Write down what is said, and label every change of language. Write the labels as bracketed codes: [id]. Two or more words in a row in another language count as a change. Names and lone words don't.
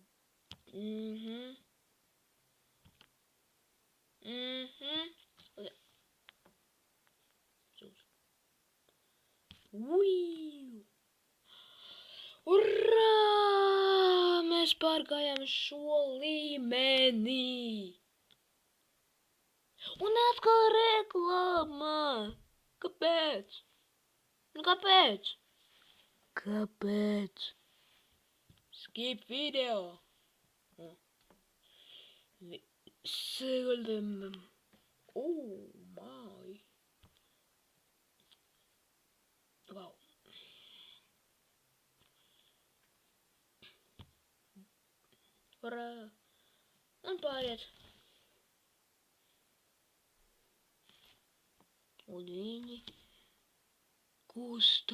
[lv] Urā! Mēs pārgājām šo līmeni. Un atkal reklāma. Kāpēc? Kāpēc? Kāpēc? [en] Skip video. Seldom. Oh my. Wow. [lv] Urā. Un pāriet. Un viņi kustās.